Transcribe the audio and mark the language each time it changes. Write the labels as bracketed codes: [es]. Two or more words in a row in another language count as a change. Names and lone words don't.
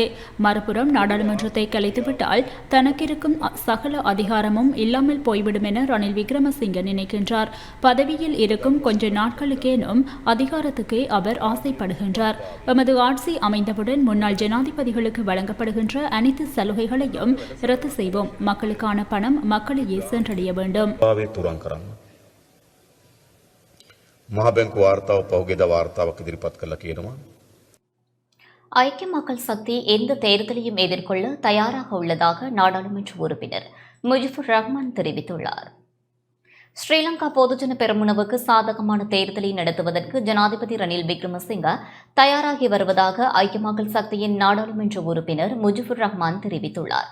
[ta] மறுபுறம் நாடாளுமன்றத்தை கலைத்துவிட்டால் தனக்கிருக்கும் சகல அதிகாரமும் இல்லாமல் போய்விடும் என ரணில் விக்ரமசிங்க நினைக்கின்றார். பதவியில் இருக்கும் கொஞ்ச நாட்களுக்கேனும் அதிகாரத்துக்கே அவர் ஆசைப்படுகின்றார். எமது ஆட்சி அமைந்தவுடன் முன்னாள் ஜனாதிபதிகளுக்கு வழங்கப்படுகின்ற அனைத்து சலுகைகளையும் ரத்து செய்வோம். மக்களுக்கான பணம் மக்களையே சென்றடைய வேண்டும். [si] මහබැංකු වාර්තාව පහුගියදා වාර්තාවක් ඉදිරිපත් කළා කියනවා. [ta] ஐக்கிய மக்கள் சக்தி எந்த தேர்தலையும் எதிர்கொள்ள தயாராக உள்ளதாக நாடாளுமன்ற உறுப்பினர் முஜிபுர் ரஹ்மான் தெரிவித்துள்ளார். ஸ்ரீலங்கா பொதுஜன பெரமுனவுக்கு சாதகமான தேர்தலை நடத்துவதற்கு ஜனாதிபதி ரணில் விக்ரமசிங்க தயாராகி வருவதாக ஐக்கிய மக்கள் சக்தியின் நாடாளுமன்ற உறுப்பினர் முஜிபுர் ரஹ்மான் தெரிவித்துள்ளார்.